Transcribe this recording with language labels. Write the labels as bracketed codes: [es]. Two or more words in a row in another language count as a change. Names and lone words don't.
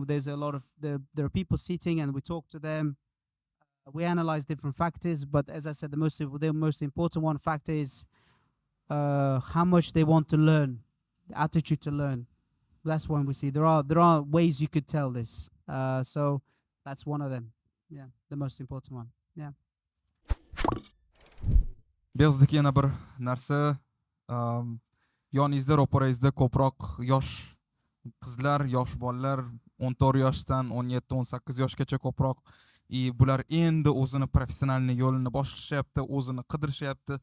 [en] There's a lot of there are people sitting, and we talk to them. We analyze different factors, but as I said, the most important one factor is how much they want to learn, the attitude to learn. That's one we see. There are ways you could tell this. So that's one of them. Yeah, the most important one. Yeah. [uz] Behzod yana bir narsa, yoningizda, ro'parangizda ko'proq yosh qizlar, yosh bolalar, 14 yoshdan 17-18 yoshgacha ko'proq, bular endi o'zini professional yo'lini boshlashyapti, o'zini qidirishyapti.